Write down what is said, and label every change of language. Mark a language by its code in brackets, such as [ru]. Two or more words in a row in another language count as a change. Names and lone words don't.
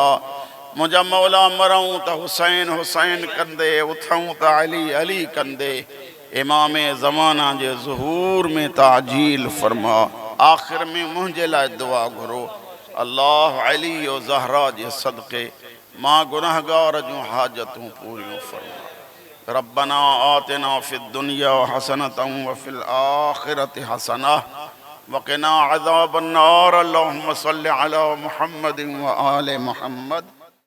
[sd] मुंहिंजा मौला मरूं त हुसैन हुसैन कंदे, उथूं त अली अली कंदे, इमाम ज़माना जे ज़ुहूर में ताजील फरमा। आख़िर में मुंहिंजे लाइ दुआ घुरो। अल्लाह अली और ज़हरा जे सदक़े मां गुनहगार जूं हाजतूं पूरियूं फरमा। [ar] ربنا آتنا في الدنيا حسنة وفي الآخرة حسنة وقنا عذاب النار. اللهم صل على محمد وآل محمد.